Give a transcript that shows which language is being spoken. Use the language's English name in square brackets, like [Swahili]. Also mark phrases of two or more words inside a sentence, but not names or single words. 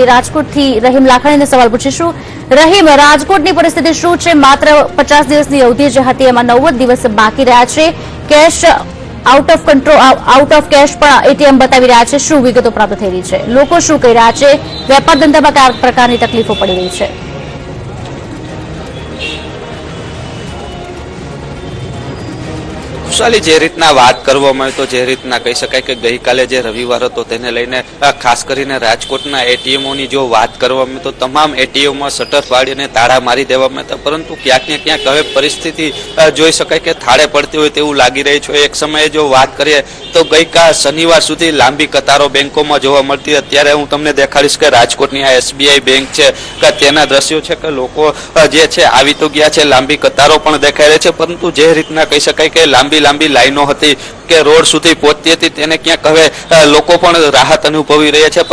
[Gujarati] રાજકોટથી રહીમ લાખાણીને સવાલ પૂછીશું। રહીમ, રાજકોટની પરિસ્થિતિ શું છે? માત્ર 50 દિવસની અવધિ જે હતી એમાં 90 દિવસ બાકી રહ્યા છે। [English] cash out of cash [Gujarati] પણ એટીએમ બતાવી રહ્યા છે। શું વિગતો પ્રાપ્ત થઈ રહી છે? લોકો શું કહી રહ્યા છે? વેપાર ધંધામાં કયા પ્રકારની તકલીફો પડી રહી છે? ખુશાલી જે રીતના વાત કરવામાં તો જે રીતના કહી શકાય કે ગઈકાલે જે રવિવાર હતો તેને લઈને ખાસ કરીને રાજકોટના એટીએમોની જો વાત કરવામાં તો તમામ એટીએમમાં શટર पाડીને તાળા મારી દેવામાં હતા, પરંતુ ક્યાંક ને ક્યાંક હવે પરિસ્થિતિ જોઈ શકાય કે થાળે પડતી હોય તેવું લાગી રહ્યું છે। એક સમયે જો વાત કરીએ તો ગઈકાલ શનિવાર સુધી લાંબી કતારો બેંકોમાં જોવા મળતી। અત્યારે હું તમને દેખાડીશ કે રાજકોટની આ એસબીઆઈ બેંક છે કે તેના દ્રશ્યો છે કે લોકો જે છે આવી તો ગયા છે, લાંબી કતારો પણ દેખાઈ રહી છે, પરંતુ જે રીતના કહી શકાય કે લાંબી લાઈનો હતી કે રોડ સુધી પહોંચતી હતી તેને ક્યાંક હવે લોકો પણ રાહત અનુભવી રહ્યા છે।